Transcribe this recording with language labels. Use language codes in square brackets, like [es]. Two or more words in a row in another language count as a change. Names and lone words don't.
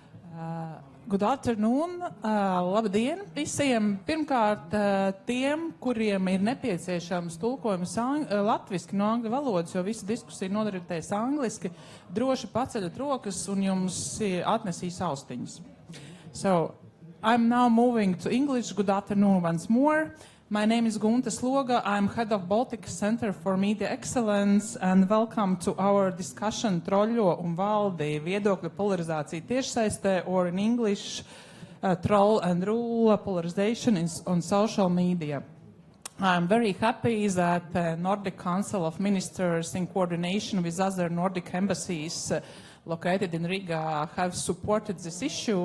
[en] Good afternoon, [lv] labdien visiem. Pirmkārt, tiem, kuriem ir nepieciešams tulkojums latviski no angļu valodas, jo visa diskusija nodaritēs angliski, droši paceļat rokas un jums atnesīs austiņas. [en] So, I'm now moving to English. Good afternoon once more. My name is Gunta Sloga. I'm head of Baltic Center for Media Excellence, and welcome to our discussion Troļļo un valdi, viedokļu polarizācija tiešsaistē, or in English, troll and rule, polarization on social media. I'm very happy that the Nordic Council of Ministers, in coordination with other Nordic embassies located in Riga, have supported this issue.